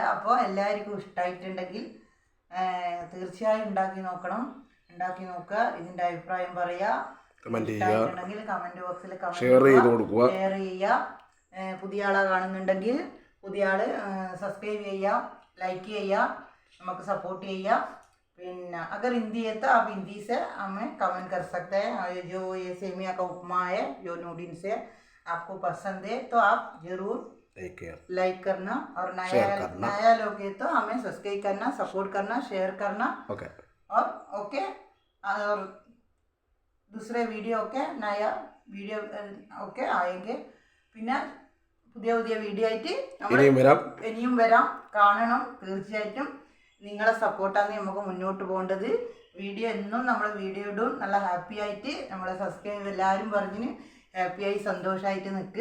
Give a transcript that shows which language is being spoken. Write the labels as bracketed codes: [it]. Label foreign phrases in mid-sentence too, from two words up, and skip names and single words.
[ml] അപ്പോൾ എല്ലാവർക്കും ഇഷ്ടമായിട്ടുണ്ടെങ്കിൽ തീർച്ചയായും ഉണ്ടാക്കി നോക്കുക. ഇതിൻ്റെ അഭിപ്രായം പറയുക. ഇഷ്ടമായിട്ടുണ്ടെങ്കിൽ കമൻറ്റ് ബോക്സിൽ ഷെയർ ചെയ്യുക. പുതിയ ആളെ കാണുന്നുണ്ടെങ്കിൽ പുതിയ ആൾ സബ്സ്ക്രൈബ് ചെയ്യുക, ലൈക്ക് ചെയ്യുക, നമുക്ക് സപ്പോർട്ട് ചെയ്യുക. [hi] പിന്നെ अगर हिंदी है तो आप हिंदी से हमें कमेंट कर सकते हैं. जो ये सेमिया का उपमा है, जो नूडल्स है, आपको पसंद है तो आप ज़रूर लाइक करना. और नया लोग है तो हमें सब्सक्राइब करना, सपोर्ट करना, शेयर करना. और और दूसरे वीडियो नया वीडियो आएंगे. [ml] പിന്നെ പുതിയ വീഡിയോ ആയിട്ട് ഇനിയും വരാം. കാണണം തീർച്ചയായിട്ടും. നിങ്ങളെ സപ്പോർട്ടാണ് നമുക്ക് മുന്നോട്ട് പോകേണ്ടത്. വീഡിയോ എന്നും നമ്മൾ വീഡിയോ ഇടും. നല്ല ഹാപ്പി ആയിട്ട് നമ്മളെ സബ്സ്ക്രൈബ് എല്ലാവരും പറഞ്ഞ് ഹാപ്പിയായി സന്തോഷമായിട്ട് നിൽക്ക്.